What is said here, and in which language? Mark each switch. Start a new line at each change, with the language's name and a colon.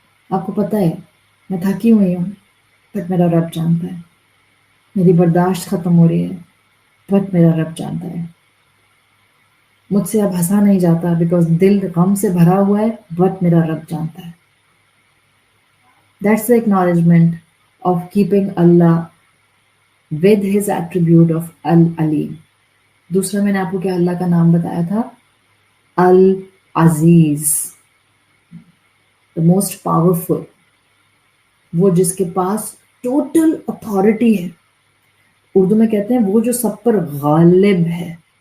Urdu: آپ کو پتہ ہے میں تھکی ہوئی ہوں، بٹ میرا رب جانتا ہے. میری برداشت ختم ہو رہی ہے، بٹ میرا رب جانتا ہے. مجھ سے اب ہنسا نہیں جاتا بیکاز دل غم سے بھرا ہوا ہے، بٹ میرا رب جانتا ہے.
English: That's the acknowledgement of keeping Allah with his attribute of Al-Alim.
Urdu: دوسرا میں نے آپ کو کیا اللہ کا نام بتایا تھا؟
English: Al-Aziz, the most powerful.
Urdu: وہ جس کے پاس ٹوٹل اتھارٹی ہے. اردو میں کہتے ہیں وہ جو سب پر غالب ہے.